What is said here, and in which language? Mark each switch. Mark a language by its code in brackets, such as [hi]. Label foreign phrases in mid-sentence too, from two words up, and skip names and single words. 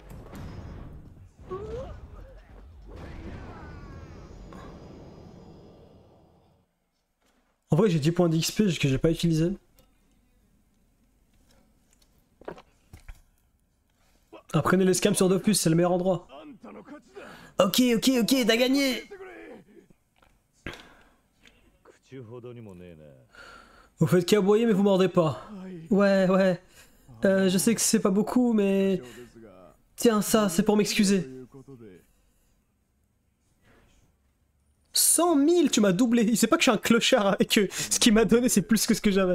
[fr] En vrai j'ai 10 points d'XP que j'ai pas utilisé. Apprenez les scams sur Dofus, c'est le meilleur endroit. Ok, t'as gagné. [ja] ちほどにもねえな。 [fr] Vous faites qu'aboyer mais vous mordez pas. Ouais, ouais. Je sais que c'est pas beaucoup, mais... Tiens, ça, c'est pour m'excuser. 100 000, tu m'as doublé. Il sait pas que je suis un clochard et que ce qu'il m'a donné, c'est plus que ce que j'avais.